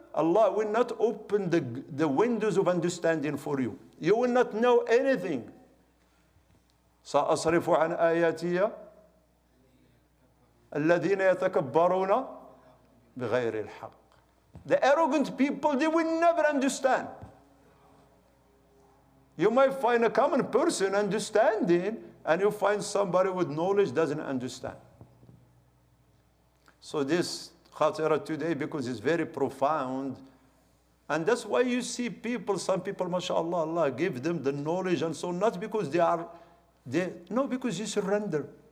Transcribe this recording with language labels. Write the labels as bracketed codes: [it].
[en] Allah will not open the windows of understanding for you. You will not know anything. [ar] سأصرف عن آياتي الذين يتكبرون بغير الحق. [en] The arrogant people, they will never understand. You might find a common person understanding, and you find somebody with knowledge doesn't understand. So this Khatera today, because it's very profound, and that's why you see people, some people, mashallah, Allah give them the knowledge, and so not because no, because you surrender.